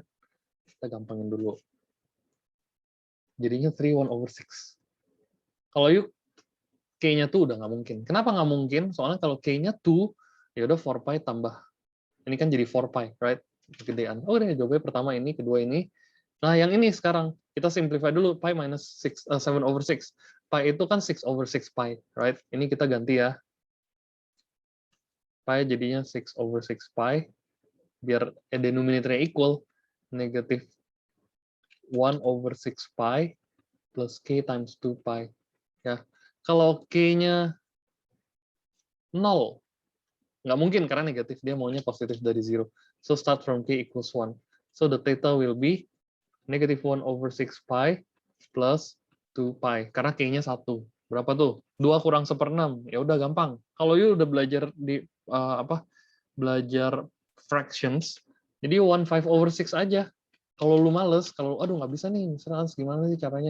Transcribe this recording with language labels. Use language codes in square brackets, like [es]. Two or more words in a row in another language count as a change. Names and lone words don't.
[id] Kita gampangin dulu. Jadinya 3/1/6. Kalau yuk k-nya tuh udah nggak mungkin. Kenapa nggak mungkin? Soalnya kalau k-nya 2, ya udah 4 pi tambah. Ini kan jadi 4 pi, right? Kegedean. Oh, udah jawabannya pertama ini, kedua ini. Nah, yang ini sekarang kita simplify dulu, pi minus 7/6. Pi itu kan 6/6 pi, right? Ini kita ganti ya. Pi jadinya 6/6 pi. Biar denominatornya equal, negatif 1/6 pi [en] plus k times 2 pi. [id] Ya. Kalau k-nya 0, nggak mungkin karena negatif, dia maunya positif dari 0. [en] So start from k equals 1. So the theta will be negative 1/6 pi plus 2 pi. [id] Karena k-nya 1. Berapa tuh? 2 kurang 1/6. Ya udah gampang. Kalau you udah belajar di belajar fractions, jadi 1/5/6 aja. Kalau lu males, kalau aduh nggak bisa nih, misalnya gimana sih caranya?